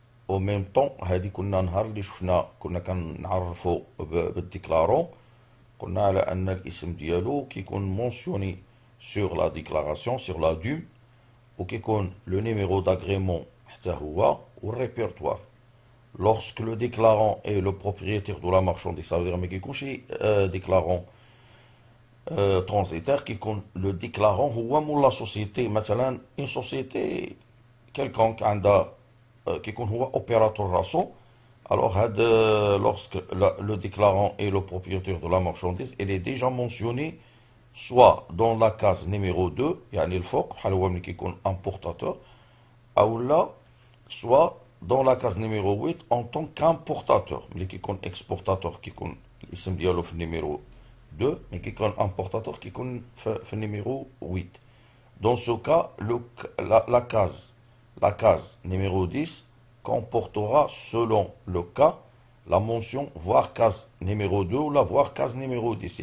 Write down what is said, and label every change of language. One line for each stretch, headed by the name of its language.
Arabic: او ميم طون هادي كنا نهار اللي شفنا كنا كنعرفو بالديكلارون، قلنا على ان الاسم ديالو كيكون مونسيوني
French: sur la déclaration, sur la DUM,
Arabic: وكيكون le numéro d'agrément حتى هو والrépertoire.
French: Lorsque le déclarant est le propriétaire de la marchandise, ça veut dire
Arabic: ما كيكونش
French: déclarant transitaire، كيكون le déclarant
Arabic: هو مول لا سوسيتي. مثلا une société quelconque عندها كيكون هو opérateur راسو.
French: Alors lorsque le déclarant est le propriétaire de la marchandise, il est déjà mentionné soit dans la case numéro 2
Arabic: يعني الفوق بحال هو ملي كيكون
French: importateur، او لا soit dans la case numéro 8 en tant qu'importateur.
Arabic: ملي كيكون exportateur كيكون الاسم ديالو في النيميرو 2، ملي كيكون importateur كيكون في النيميرو 8.
French: Dans ce cas la case numéro 10 comportera selon le cas la mention voire case numéro 2
Arabic: ولا
French: voire case numéro 10.